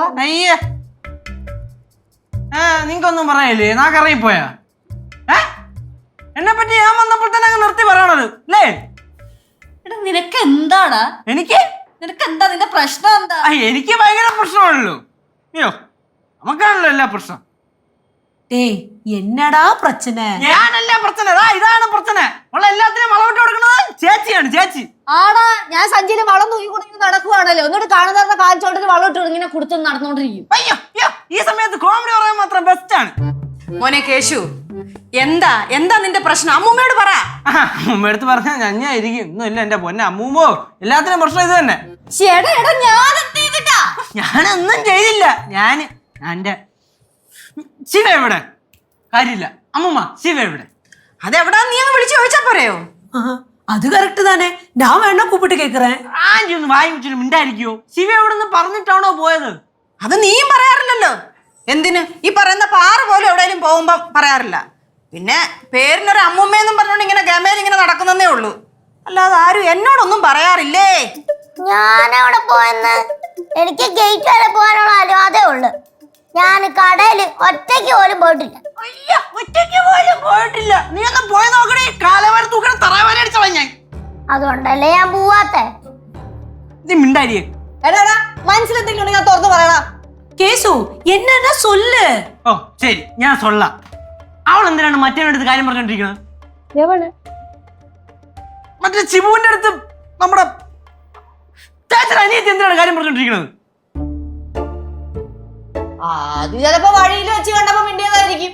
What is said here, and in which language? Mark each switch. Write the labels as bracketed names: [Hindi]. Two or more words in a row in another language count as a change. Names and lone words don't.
[Malayalam] അയ്യേ നിങ്ങക്കൊന്നും പറയല്ലേ? നാക്കറിയിപ്പോയാ? എന്നെ പറ്റി ഞാൻ വന്നപ്പോൾ തന്നെ അങ്ങ് നിർത്തി പറയണത് അല്ലേ? നിനക്ക് എന്താടാ? നിനക്ക് എന്താ നിന്റെ പ്രശ്നം? എന്താ? എനിക്ക് ഭയങ്കര പ്രശ്നമാണല്ലോ. അയ്യോ നമുക്കാണല്ലോ എല്ലാ പ്രശ്നം. [Tamil] டேய் என்னடா பிரச்சனை? [Malayalam] ഞാനല്ല പ്രശ്നം, ഇതാണ് പ്രശ്നം. ഉള്ള എല്ലാത്തിനും വളവിട്ട് കൊടുക്കുന്നത് ചേച്ചിയാണ്. ചേച്ചി ആടാ ഞാൻ സഞ്ചിയിൽ വളം തൂക്കി കൊടുത്ത് നടക്കുവാണല്ലോ എന്നിട്ട് കാണുന്ന കാൽച്ചോട്ടിൽ വളം ഇട്ട് ഇങ്ങനെ കൊടുത്തു നടന്നുകൊണ്ടിരിക്കും. അയ്യോ അയ്യോ, ഈ സമയത്ത് കോമഡി പറയാൻ മാത്രം ബെസ്റ്റ് ആണ്. മോനെ കേശു, എന്താ എന്താ നിന്റെ പ്രശ്നം? അമ്മൂമ്മയോട് പറ. അമ്മൂമ്മ അടുത്ത് പറഞ്ഞാൽ ഞഞ്ഞായിരിക്കും. ഒന്നുമില്ല എന്റെ പൊന്നെ അമ്മൂമ്മോ, എല്ലാത്തിനും പ്രശ്നം ഇത് തന്നെ. ഞാനൊന്നും ചെയ്തില്ല. എന്റെ ശിവ എവിടെ? കാര്യമില്ല അമ്മൂമ്മ, ശിവ എവിടെ? അതെവിടാ നീ അങ്ങ് വിളിച്ചു ചോദിച്ചാ പോരെയോ? [Tamil] அது கரெக்ட் தானே, நான் வேணா கூப்பிட்டு கேக்குறேன். [Malayalam] ആന്റി ഒന്ന് വായി വെച്ചിട്ട് മിണ്ടായിരിക്കോ? ശിവ എവിടെ നിന്ന് പറഞ്ഞിട്ടാണോ പോയത്? അത് നീയും പറയാറില്ലല്ലോ. എന്തിന് ഈ പറയുന്ന പാറ പോലെ എവിടെയെങ്കിലും പോകുമ്പോ പറയാറില്ല. പിന്നെ പേരിനൊരു അമ്മൂമ്മയെന്നും പറഞ്ഞോണ്ട് ഇങ്ങനെ ഗമയിൽ ഇങ്ങനെ നടക്കുന്നേ ഉള്ളൂ. അല്ലാതെ ആരും എന്നോടൊന്നും പറയാറില്ലേ. ഞാനവിടെ പോയെന്ന് എനിക്ക് ഗേറ്റ് വരെ പോകാനുള്ള അനുവാദേ ഉള്ളു. ഞാൻ കടയിൽ ഒറ്റയ്ക്ക് പോലും പോയിട്ടില്ല. അയ്യ, ഒറ്റയ്ക്ക് പോലും പോയിട്ടില്ല. നീ ഒന്ന് പോയി നോക്കണേ. കാലവര തൂക്കണ തറവാല അടിച്ചോളാം ഞാൻ. അതുകൊണ്ടല്ലേ ഞാൻ പോവാത്തെ. നീ മിണ്ടാരിയേ. എടാ മനസ്സിലെന്തെങ്കിലും ഞാൻ തുറന്നു പറയടാ. [Tamil] கேசு என்னன்னா சொல்லு. [Malayalam] ഓ ശരി, ഞാൻ സൊല്ലാം. അവൾ എന്തിനാണ് മറ്റേ അടുത്ത് കാര്യം പറഞ്ഞോണ്ടിരിക്കുന്നത്? മറ്റേ ശിവുവിന്റെ അടുത്ത് നമ്മുടെ ചേച്ചൻ അനിയത്തി എന്തിനാണ് കാര്യം പറഞ്ഞോണ്ടിരിക്കുന്നത്? അത് ചിലപ്പോ വഴിയിൽ വെച്ച് കണ്ടപ്പോ മിണ്ടിയതായിരിക്കും.